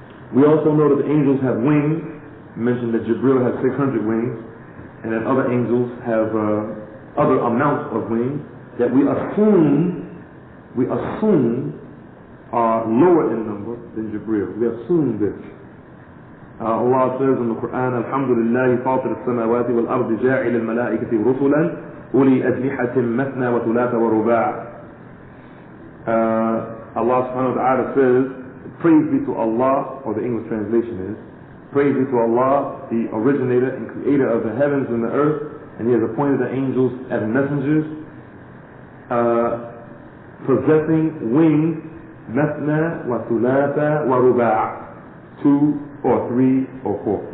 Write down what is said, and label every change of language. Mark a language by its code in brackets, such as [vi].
[en] We also know that the angels have wings. We mentioned that Jibreel has 600 wings, and that other angels have other amounts of wings that we assume are lower in number than Jibreel. We assume this. Allah says in the Qur'an, Alhamdulillah, [ar] فاطر السماوات والأرض جاعل الملائكة رسلا أولي أجنحة مثنى وثلاث ورباع. [en] Allah subhanahu wa ta'ala says, praise be to Allah, or the English translation is, praise be to Allah, the originator and creator of the heavens and the earth, and He has appointed the angels as messengers, possessing wings, [ar] مثنى وثلاث ورباع, [en] 2 or 3 or 4.